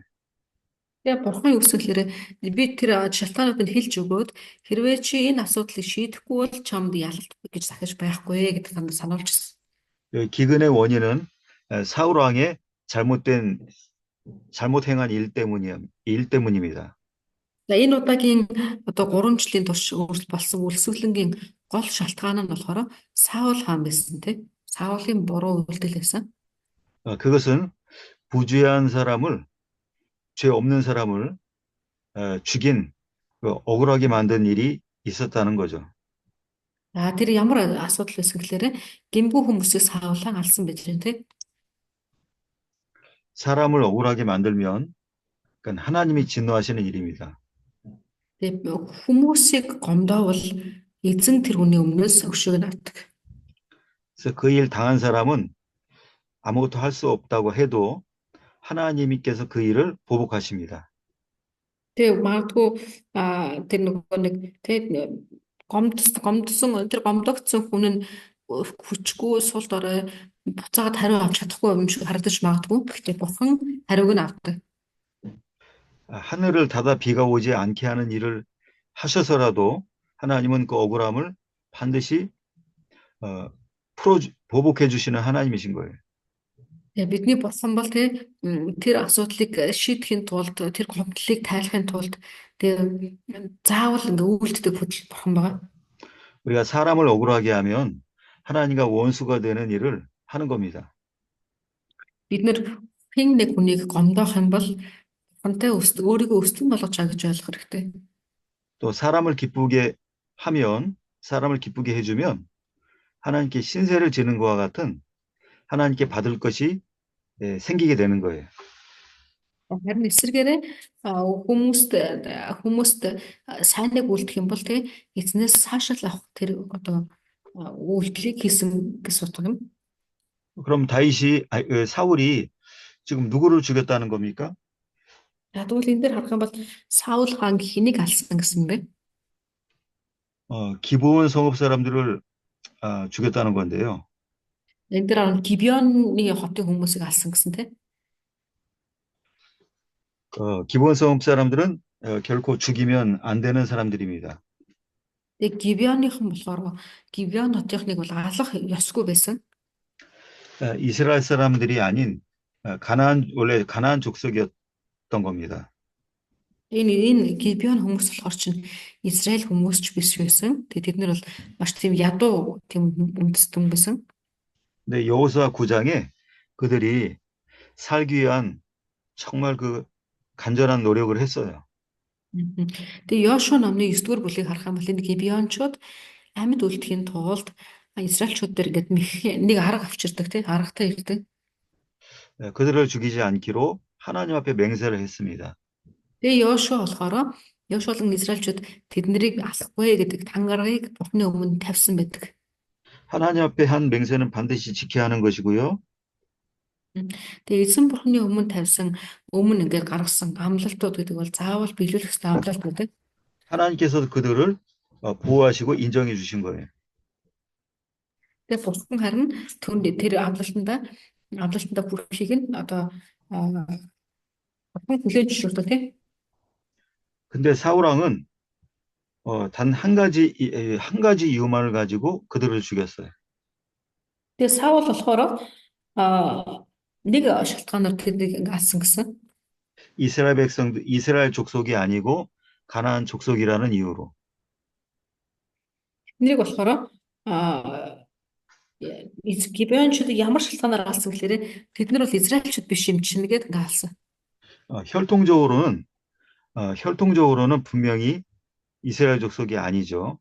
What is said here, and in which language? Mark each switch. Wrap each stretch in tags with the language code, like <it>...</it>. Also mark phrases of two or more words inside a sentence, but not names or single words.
<mn>Тэгээ бурхан юу гэсэн хэлэхээр би тэр шалтгаанууд нь хэлж өгөөд хэрвээ чи энэ асуудлыг шийдэхгүй бол чамд ялалт гэж захиж байхгүй гэдэг танд сануулж ирсэн.</mn> <ko>기근의 원인은 사울 왕의 잘못 행한 일 때문입니다.</ko> <mn>За энэ удаагийн одоо 3 жилийн турш болсон үлсгэлэнгийн гол шалтгаан нь болохоор Саул хаан байсан тийм. Саулын буруу үйлдэл байсан.</mn> <ko>그것은 부주의한 사람을 죄 없는 사람을 죽인 억울하게 만든 일이 있었다는 거죠.</ko> <mn>Тэр ямар асуудал байсан гэхээр гэмгүй хүмүүсийг Саулан алсан байж байна тийм.</mn> <ko>사람을 억울하게 만들면 그건 하나님이 진노하시는 일입니다.</ko> <mn>Тэгээ хүмүүсийг гомдоовол эзэн тэр хүний өмнөөс өшөөг нь авдаг.</mn> <ko>그래서 그 일 당한 사람은 아무것도 할 수 없다고 해도 하나님께서 그 일을 보복하십니다.</ko> <mn>Тэгээ магадгүй тэр нөгөө нэг тэгээ гомдсон тэр гомдогдсон хүн нь хүчгүй сул дорой буцаагаад хариу авч чадахгүй юм шиг харагдаж магадгүй. Гэхдээ бурхан хариуг нь авдаг.</mn> <ko>하늘을 닫아 비가 오지 않게 하는 일을 하셔서라도 하나님은 그 억울함을 반드시 보복해 주시는 하나님이신 거예요.</ko> <mn>Бидний бурхан бол тэр асуудлыг шийдэхин тулд тэр гомдлыг тайлахын тулд тэр заавал үйлддэг бурхан байгаа.</mn> <ko>우리가 사람을 억울하게 하면 하나님과 원수가 되는 일을 하는 겁니다.</ko> <mn>Бид нэр хэн нэг хүнийг гомдоох юм бол бурхантай өөрийгөө өстөн болгож байгаа гэж ойлгох хэрэгтэй.</mn> <ko>또 사람을 기쁘게 해주면 하나님께 신세를 지는 것과 같은 하나님께 받을 것이 생기게 되는 거예요.</ko> <mn>Харин эсвэргээрээ хүмүүст сайныг үлдэх юм бол тэгээ эзнээс цаашаал авах тэр одоо үйлдэлийг хийсэн гэж бодох юм.</mn> <ko>그럼 사울이 지금 누구를 죽였다는 겁니까?</ko> <mn>За тэгвэл энэ дээр харах юм бол Саул хаан хэнийг алсан гэсэн бэ?</mn> <ko>기브온 성읍 사람들을 죽였다는 건데요.</ko> <mn>Энэ дээр Гибеоны хотын хүмүүсийг алсан гэсэн тийм.</mn> <ko>기브온 성읍 사람들은 결코 죽이면 안 되는 사람들입니다.</ko> <mn>Тэгээ Гибеоныхан болохоор Гибеон хотынхныг бол алах ёсгүй байсан.</mn> <ko>이스라엘 사람들이 아닌 원래 가나안 족속이었던 겁니다.</ko> <mn>Энэ Гибеон хүмүүс болохоор чинь Израиль хүмүүс ч биш байсан. Тэгээ тэд нар бол маш тийм ядуу тийм үндэстэн байсан.</mn> <ko>근데 여호수아 9장에 그들이 살기 위한 정말 그 간절한 노력을 했어요.</ko> <mn>Тэгээ Йошуа номны 9-р бүлгийг харах юм бол энэ Гибеончууд амьд үлдэхийн тулд Израильчууд дээр ингээд нэг арга авчирдаг тийм аргатай ирдэг.</mn> <ko>그들을 죽이지 않기로 하나님 앞에 맹세를 했습니다.</ko> <mn>Тэгээ Йошуа болохоор Йошуалан Израильчууд тэднийг алахгүй гэдэг тангарыг Бурхны өмнө тавьсан байдаг.</mn> <ko>하나님 앞에 한 맹세는 반드시 지켜야 하는 것이고요.</ko> <mn>Тэгээ эзэн Бурхны өмнө тавьсан ингээд гаргасан амлалтууд гэдэг бол заавал биелүүлэх ёстой амлалт байдаг.</mn> <ko>하나님께서 그들을 보호하시고 인정해 주신 거예요.</ko> <mn>Тэгээ Бурхан харин тэр амлалтанда бүрхийг нь одоо Бурхан хүлээж зөвшөөрдөг тийм.</mn> <ko>근데 사울 왕은 단 한 가지 이유만을 가지고 그들을 죽였어요.</ko> <mn>Тэгээ Саул болохоор нэг шалтгаанаар тэднийг алсан гэсэн.</mn> <ko>이스라엘 족속이 아니고 가나안 족속이라는 이유로.</ko> <mn>Тэднийг болохоор Гибеончууд ямар шалтгаанаар алсан гэхээр тэд нар бол Израильчууд биш юм чинь гэдэг ингээ алсан.</mn> <ko>혈통적으로는 분명히 이스라엘 족속이 아니죠.</ko>